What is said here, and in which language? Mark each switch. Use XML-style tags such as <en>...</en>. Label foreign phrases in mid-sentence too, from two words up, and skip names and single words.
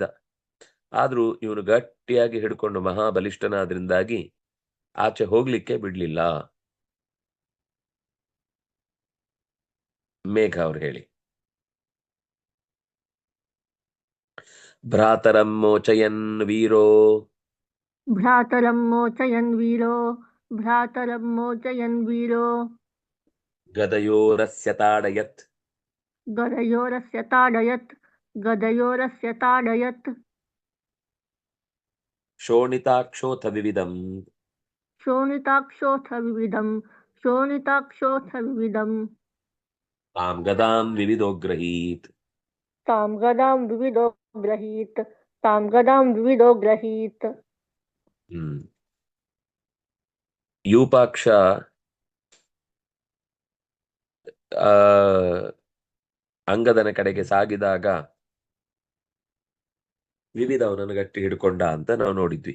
<kn>ಆದ್ರೂ ಇವನು ಗಟ್ಟಿಯಾಗಿ ಹಿಡ್ಕೊಂಡು ಮಹಾಬಲಿಷ್ಠನಾದ್ರಿಂದಾಗಿ ಆಚೆ ಹೋಗ್ಲಿಕ್ಕೆ ಬಿಡ್ಲಿಲ್ಲ. ಮೇಘ ಅವ್ರು ಹೇಳಿ.</kn> <sa>ಭ್ರಾತರಂ ಮೋಚಯನ್ ವೀರೋ, भ्रातरं मोचयन् वीरो, भ्रातरं मोचयन् वीरो, ಗದಯೋರಸ್ಯ ತಾಡಯತ್, गदयोरस्य ताडयत्, गदयोरस्य ताडयत्, ಶೋಣಿತಾಕ್ಷೋಥ ವಿವಿಧಂ, शोणिताक्षोऽथ विविधं, शोणिताक्षोऽथ विविधं, ತಾಂ ಗದಾಂ ವಿವಿಧೋಗ್ರಹೀತ್. तां गदां विविधो ग्रहीत्, तां गदां विविधो ग्रहीत्.</sa> <kn>ಯೂಪಾಕ್ಷ ಅಂಗದನ ಕಡೆಗೆ ಸಾಗಿದಾಗ ವಿವಿಧ ಅವನನ್ನು ಗಟ್ಟಿ ಹಿಡ್ಕೊಂಡ ಅಂತ ನಾವು ನೋಡಿದ್ವಿ.</kn>